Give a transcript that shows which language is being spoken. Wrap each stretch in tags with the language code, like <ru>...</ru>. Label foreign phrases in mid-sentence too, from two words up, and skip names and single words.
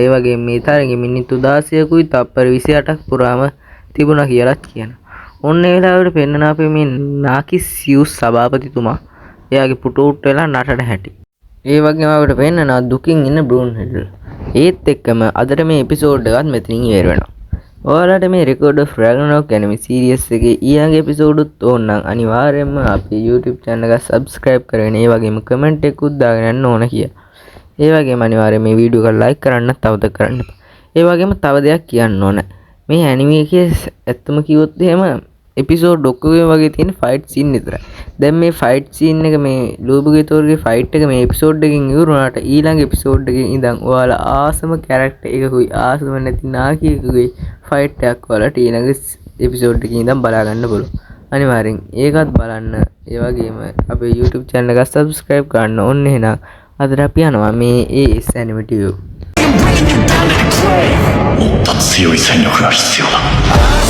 <si>ඒ වගේම මේ තරගේ මිනිත්තු 16කුයි තප්පර 28ක් පුරාම තිබුණා කියලාත් කියනවා. ඔන්න ඒ වෙලාවට පෙන්නන අපේ මේ නාකිසියුස් සභාපතිතුමා එයාගේ පුට උට් වෙලා නටන හැටි. ඒ වගේම අපිට පෙන්නනවා දුකින් ඉන්න බ්‍රූන් හෙඩල්. ඒත් එක්කම අදට මේ එපිසෝඩ් එකත් මෙතනින් ඉවර වෙනවා. ඔයාලට මේ Record of Ragnarok</si> <en>anime series</en> <si>එකේ ඊළඟ එපිසෝඩ් උත් ඕන නම් අනිවාර්යයෙන්ම අපේ YouTube channel එක subscribe කරගෙන ඒ වගේම comment එකකුත් දාගෙන යන්න ඕන කියලා. ඒ වගේම අනිවාර්යයෙන් මේ වීඩියෝ එක like කරන්න තවද කරන්න. ඒ වගේම තව දෙයක් කියන්න ඕන. මේ anime එකේ ඇත්තම කිව්වොත් එහෙම එපිසෝඩ් ඔක්කොගේ වගේ තියෙන</si> <en>fight scene</en> <si>විතරයි. දැන් මේ</si> <en>fight scene</en> <si>එක මේ ලූබුගේ තෝරගේ ෆයිට් එක මේ එපිසෝඩ් එකකින් ඉවර වුණාට ඊළඟ එපිසෝඩ් එකකින් ඉඳන් ඔයාලා ආසම කැරක්ටර් එකකුයි ආසම නැති නාකියෙකුගේ ෆයිට් එකක් ඔයාලට ඊළඟ එපිසෝඩ් එකකින් ඉඳන් බලා ගන්න පුළුවන්. අනිවාර්යෙන් ඒකත් බලන්න. ඒ වගේම අපේ YouTube channel එක subscribe කරන්න ඕන්න. එහෙනම් අදට අපි යනවා මේ AS Anime TV.</si> <ja>もっと強い戦力が必要だ。</ja>